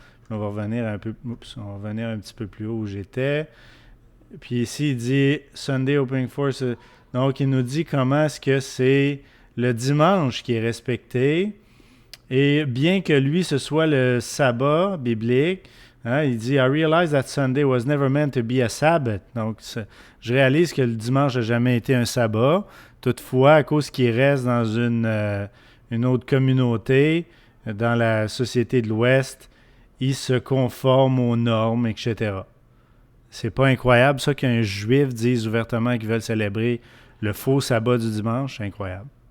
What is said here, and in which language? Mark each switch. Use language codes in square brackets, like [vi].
[fr] On va revenir un petit peu plus haut où j'étais. Puis ici, il dit Sunday Opening Force. Donc, il nous dit comment est-ce que c'est le dimanche qui est respecté. Et bien que lui, ce soit le sabbat biblique, Hein, il dit [en] I realize that Sunday was never meant to be a Sabbath. [fr] Donc, je réalise que le dimanche n'a jamais été un sabbat. Toutefois, à cause qu'il reste dans une autre communauté, dans la société de l'Ouest, il se conforme aux normes, etc. C'est pas incroyable, ça, qu'un juif dise ouvertement qu'ils veulent célébrer le faux sabbat du dimanche? C'est incroyable.